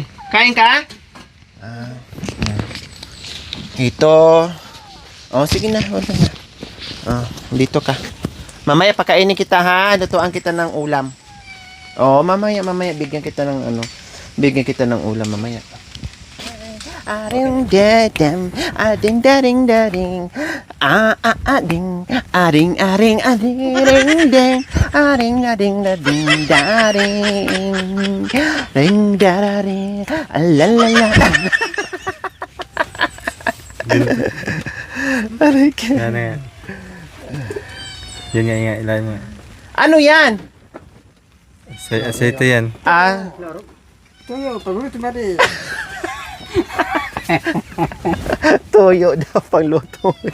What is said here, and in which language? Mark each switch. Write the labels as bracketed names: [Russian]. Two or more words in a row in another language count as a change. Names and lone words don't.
[Filipino] Kain ka? Ito. Sige na, wala na. Dito ka. Mamaya pakainin kita ha, lutuan kita ng ulam. Mamaya bigyan kita ng ulam mamaya. Aring dadam, ading daring daring, ading, aring ading ding, aring ading dading daring, ring darari, alalala. Aray ka. Yan. Yan nga, ilan mo. Ano yan? Aceite yan. Tuyo, paborito ba di? Toyo daw pangluto.